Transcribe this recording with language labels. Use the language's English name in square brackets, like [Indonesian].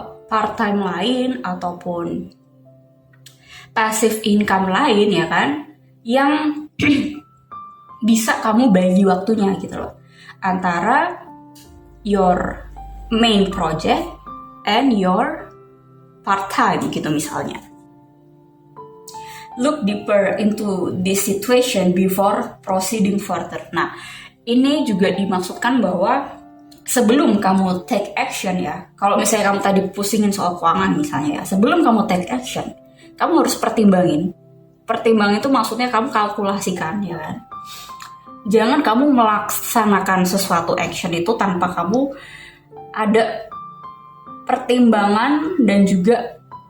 [Indonesian] part-time lain ataupun passive income lain ya kan, yang bisa kamu bagi waktunya gitu loh, antara [English] your main project and your part-time [Indonesian] gitu misalnya. [English] Look deeper into this situation before proceeding further. [Indonesian] Nah, ini juga dimaksudkan bahwa sebelum kamu take action ya, kalau misalnya kamu tadi pusingin soal keuangan misalnya ya, sebelum kamu take action, kamu harus pertimbangin. Pertimbangin itu maksudnya kamu kalkulasikan ya kan. Jangan kamu melaksanakan sesuatu action itu tanpa kamu ada pertimbangan dan juga